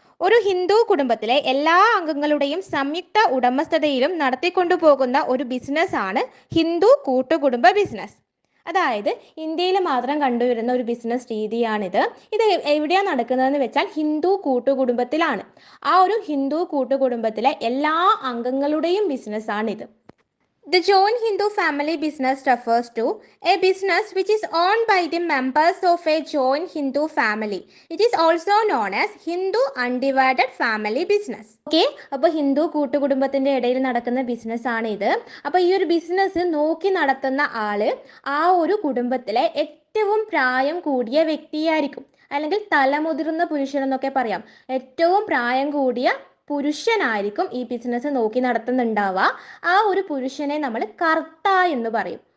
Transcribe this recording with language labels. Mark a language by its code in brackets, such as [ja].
[ml] ഒരു ഹിന്ദു കുടുംബത്തിലെ എല്ലാ അംഗങ്ങളുടെയും സംയുക്ത ഉടമസ്ഥതയിലും നടത്തിക്കൊണ്ടുപോകുന്ന ഒരു ബിസിനസ് ആണ് ഹിന്ദു കൂട്ടുകുടുംബ ബിസിനസ്. അതായത് ഇന്ത്യയിൽ മാത്രം കണ്ടുവരുന്ന ഒരു ബിസിനസ് രീതിയാണിത്. ഇത് എവിടെയാണ് നടക്കുന്നതെന്ന് വെച്ചാൽ ഹിന്ദു കൂട്ടുകുടുംബത്തിലാണ്. ആ ഒരു ഹിന്ദു കൂട്ടുകുടുംബത്തിലെ എല്ലാ അംഗങ്ങളുടെയും ബിസിനസ്സാണിത്. [en] The joint Hindu family business refers to a business which is owned by the members of a joint Hindu family. It is also known as Hindu undivided family business. [ml] Okay, അപ്പോൾ ഹിന്ദു കൂട്ടുകുടുംബത്തിൻ്റെ ഇടയിൽ നടക്കുന്ന ബിസിനസ്സാണ് ഇത്. അപ്പോൾ ഈ ഒരു ബിസിനസ് നോക്കി നടത്തുന്ന ആള് ആ ഒരു കുടുംബത്തിലെ ഏറ്റവും പ്രായം കൂടിയ വ്യക്തിയായിരിക്കും, അല്ലെങ്കിൽ തലമുതിർന്ന പുരുഷൻ എന്നൊക്കെ പറയാം. ഏറ്റവും പ്രായം കൂടിയ പുരുഷനായിരിക്കും ഈ ബിസിനസ് നോക്കി നടത്തുന്നുണ്ടാവുക. ആ ഒരു പുരുഷനെ നമ്മൾ കർത്ത എന്ന് പറയും.